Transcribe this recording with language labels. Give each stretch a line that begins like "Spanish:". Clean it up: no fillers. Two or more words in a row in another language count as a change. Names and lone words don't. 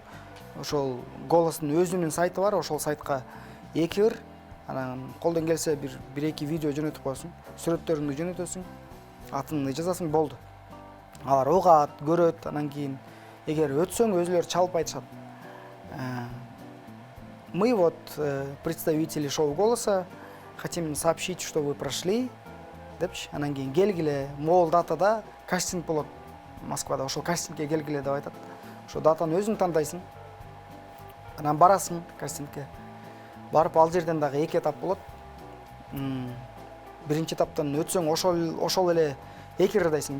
Kyrgyz: Ошол «Голос'тун өзүнүн сайты бар, ошол сайтка 2 кир, анан колдон келсе 1-2 видео жөнөтүп коесуң, сүрөттөрүңдү жөнөтөсүң, атыңды жазасың, болду. Алар угат, көрөт, анан кийин эгер өтсөң өзүлөрү чалып айтышат.
Russian: Мы вот представители шоу «Голоса, хотим сообщить, что вы прошли»,
Kyrgyz: депчи. Анан кийин келгиле, могул датада кастинг болот Москвада, ошол кастингге келгиле деп айтат. Ошол датаны өзүң тандайсың. Анан барасың кастингке. Барып ал жерден дагы 2 этап болот. Биринчи этаптан өтсөң ошол эле 2 ырдайсың.